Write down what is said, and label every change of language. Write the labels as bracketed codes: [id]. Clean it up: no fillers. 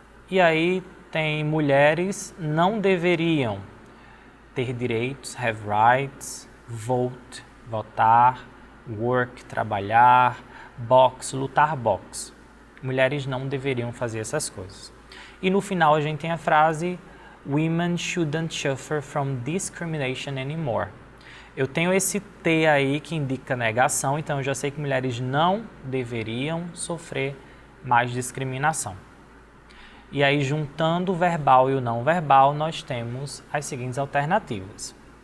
[pt] E aí tem mulheres não deveriam ter direitos, [en] have rights, vote, [pt] votar, [en] work, [pt] trabalhar, box, lutar box. Mulheres não deveriam fazer essas coisas. E no final a gente tem a frase [en] women shouldn't suffer from discrimination anymore. [pt] Eu tenho esse T aí que indica negação, então eu já sei que mulheres não deveriam sofrer mais discriminação. E aí, juntando o verbal e o não verbal, nós temos as seguintes alternativas.